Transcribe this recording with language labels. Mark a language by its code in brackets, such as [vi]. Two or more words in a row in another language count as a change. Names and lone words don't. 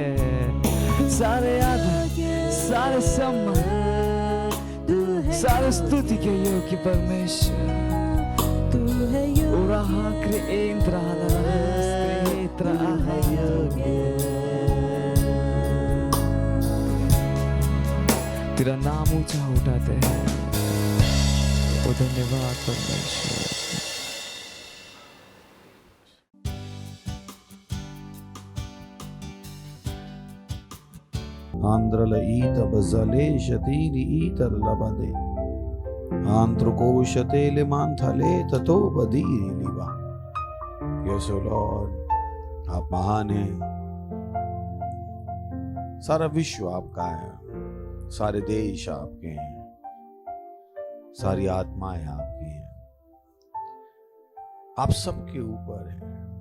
[hi] सारे आदर सारे सम्मान सारे स्तुति के योग्य परमेश्वर तू है योग्य। तेरा नाम ऊंचा उठाते हैं, ओ धन्यवाद परमेश्वर। आंध्रल ईत बजले शतीली ईतर लबदे आंध्रकोशतेले मांथले ततो बदीरी लिबा। [en] Yes Lord, [hi] आप महान हैं। सारा विश्व आपका है, सारे देश आपके हैं, सारी आत्माएं आपकी हैं, आप सबके ऊपर हैं।